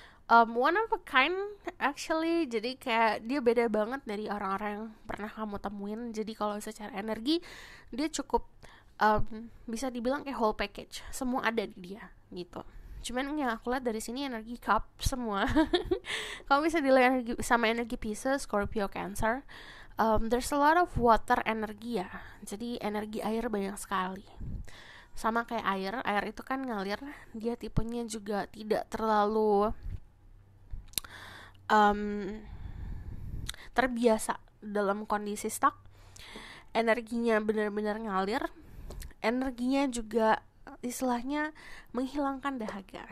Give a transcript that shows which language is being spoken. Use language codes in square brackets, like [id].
[en] One of a kind actually. [id] Jadi kayak dia beda banget dari orang-orang yang pernah kamu temuin. Jadi kalau secara energi dia cukup bisa dibilang kayak [en] whole package, [id] semua ada di dia gitu. Cuman yang aku lihat dari sini energi cup semua. Kamu bisa dilihat energi sama energi Pisces, Scorpio, Cancer. [en] There's a lot of water energi ya. [id] Jadi energi air banyak sekali. Sama kayak air itu kan ngalir. Dia tipenya juga tidak terlalu terbiasa dalam kondisi stuck. Energinya benar-benar ngalir. Energinya juga istilahnya menghilangkan dahaga.